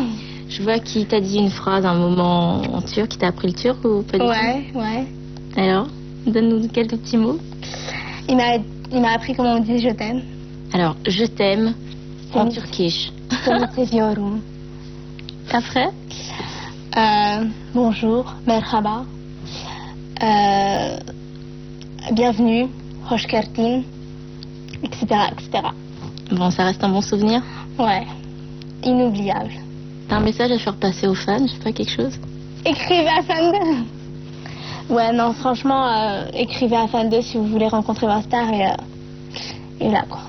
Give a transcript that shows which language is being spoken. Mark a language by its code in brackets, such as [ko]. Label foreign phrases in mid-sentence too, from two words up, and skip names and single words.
[fr] Je vois qu'il t'a dit une phrase un moment en turc, il t'a appris le turc ou pas du tout? Ouais. Alors, donne-nous quelques petits mots. Il m'a appris comment on dit je t'aime. Alors, je t'aime en turkish. Après? Bonjour, merhaba. Bienvenue, [tr] hoş geldin, [fr] etc., etc. Bon, ça reste un bon souvenir? Ouais, inoubliable. T'as un message à faire passer aux fans, je sais pas, quelque chose? Écrivez à Fan 2. Ouais, non, franchement, écrivez à Fan 2 si vous voulez rencontrer ma star et là, quoi.